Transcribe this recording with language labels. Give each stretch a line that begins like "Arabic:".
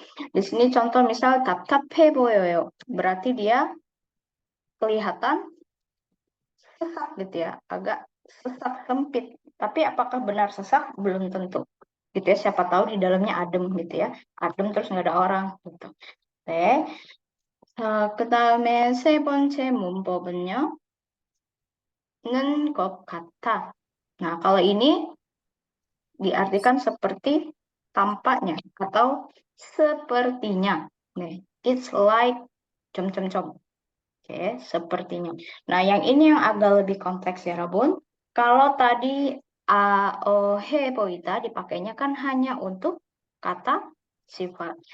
Indonesian: Di sini contoh misal
Korean: 답답해 보여요.
Indonesian: Berarti dia kelihatan sesak gitu ya, agak sesak sempit. Tapi apakah benar sesak? Belum tentu. Gitu ya, siapa tahu di dalamnya adem gitu ya. Adem terus nggak ada orang gitu.
Korean: 네. 그다음에 세 번째 문법은요. 는 것 같아.
Indonesian: Nah, kalau ini diartikan seperti tampaknya atau sepertinya. Nih,
English: it's like com.
Indonesian: Oke, sepertinya. Nah, yang ini yang agak lebih kompleks ya, Rabun. Kalau tadi he boita dipakainya kan hanya untuk kata sifat.